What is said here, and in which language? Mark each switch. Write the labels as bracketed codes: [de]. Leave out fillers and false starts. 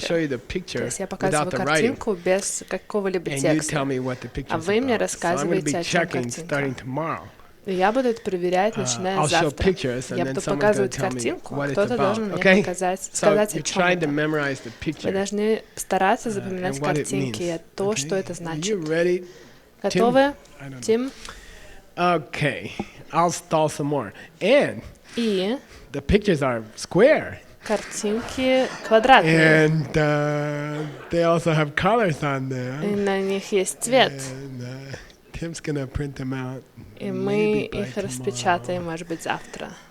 [ru] То есть я показываю картинку без какого-либо текста, а вы мне рассказываете, о чем картинка. И я буду это проверять, начиная завтра. Я буду показывать картинку, а кто-то должен мне сказать, о чем это. Вы должны стараться запоминать картинки и то, что это значит. Готовы, Тим? [en] Okay, I'll stall some more. And [ru] и [en] the pictures are square. [ru] картинки квадратные. [en] And they also have colors on there. [ru] И на них есть цвет. [en] And, Tim's gonna print them out. [ru] И мы их распечатаем, может быть, завтра.